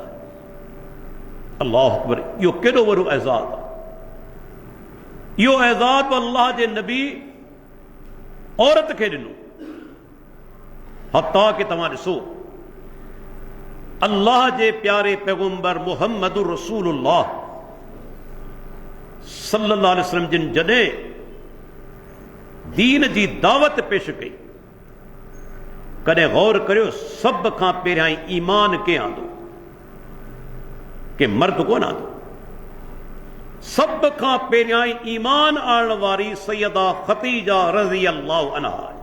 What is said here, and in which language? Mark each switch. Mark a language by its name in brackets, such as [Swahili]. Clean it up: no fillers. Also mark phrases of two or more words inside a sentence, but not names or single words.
[Arabic] الله أكبر, [Sindhi] इहो केॾो वॾो एज़ाज़ आहे। इहो एज़ाज़ अल्लाह जे नबी औरत खे ॾिनो। हत्ता कि तव्हां ॾिसो, अल्लाह जे प्यारे पैगंबर [Arabic] محمد رسول الله صلى الله عليه وسلم [Sindhi] जिन जॾहिं दीन जी दावत पेश कई, कॾहिं गौर करियो, सभ खां पहिरियां ईमान कंहिं आंदो, के मर्द कोन आंदो। सभ खां पहिरियां ईमान आणण वारी सैयदा ख़दीजा [Arabic] رضي الله عنها.